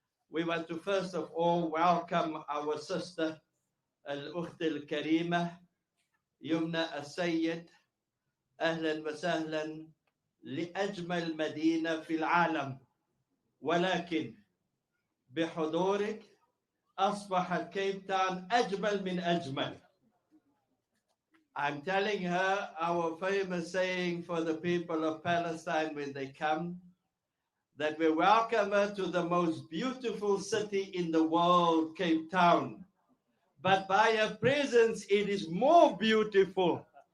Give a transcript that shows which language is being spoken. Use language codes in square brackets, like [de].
[en] We want to first of all welcome our sister Al-Ukht Al-Karima, Yumna Al-Sayed. [ar] أهلا وسهلا لأجمل مدينة في العالم، ولكن بحضورك أصبحت كيب تاون أجمل من أجمل. [en] I'm telling her our famous saying for the people of Palestine when they come, that we welcome her to the most beautiful city in the world, Cape Town. But by her presence, it is more beautiful.